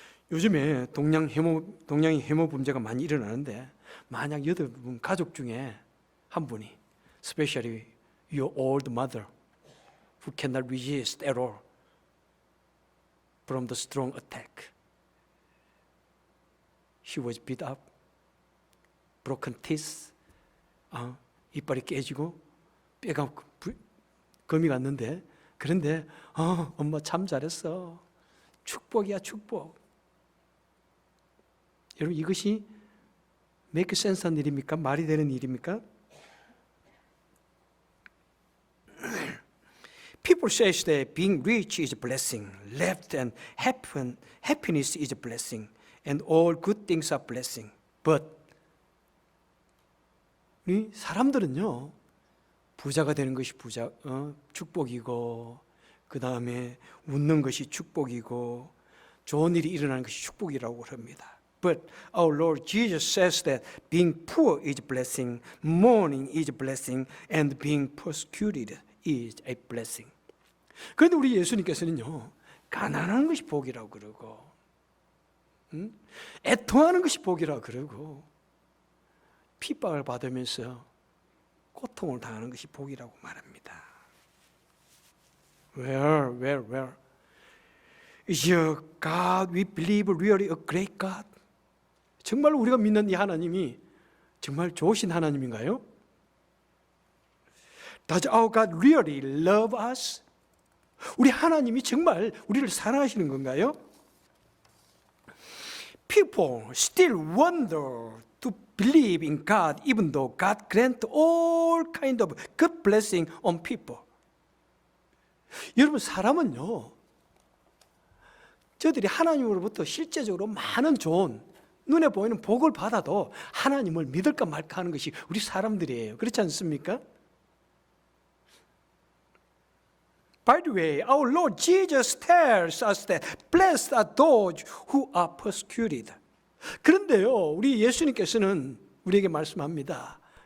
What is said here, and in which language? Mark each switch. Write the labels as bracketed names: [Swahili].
[Korean] 요즘에 동양인 혐오 범죄가 많이 일어나는데 만약 여러분 가족 중에 한 분이, [English] especially your old mother, who cannot resist at all from the strong attack. She was beat up, broken teeth, [Korean] 이빨이 깨지고 뼈가 금이 갔는데 그런데 엄마 참 잘했어. 축복이야, 축복. 여러분 이것이 make sense 한 일입니까? 말이 되는 일입니까? [English] People say that being rich is a blessing, left and happiness is a blessing, and all good things are blessing. [Korean] But 우리 사람들은요, 부자가 되는 것이 축복이고, 그 다음에 웃는 것이 축복이고, 좋은 일이 일어나는 것이 축복이라고 합니다. [English] But our Lord Jesus says that being poor is a blessing, mourning is a blessing, and being persecuted is a blessing. [Korean] 그런데 우리 예수님께서는요, 가난한 것이 복이라고 그러고, 애통하는 것이 복이라고 그러고, 핍박을 받으면서 고통을 당하는 것이 복이라고 말합니다. [English] Where? Is your God we believe really a great God? [Korean] 정말 우리가 믿는 이 하나님이 정말 좋으신 하나님인가요? [English] Does our God really love us? [Korean] 우리 하나님이 정말 우리를 사랑하시는 건가요? [English] People still wonder to believe in God even though God grants all kind of good blessing on people. [Korean] 여러분, 사람은요, 저들이 하나님으로부터 실제적으로 많은 좋은 눈에 보이는 복을 받아도 하나님을 믿을까 말까 하는 것이 우리 사람들이에요. 그렇지 않습니까? [English] By the way, our Lord Jesus tells us that blessed are those who are persecuted. [Korean] 그런데요, 우리 예수님께서는 우리에게 말씀합니다.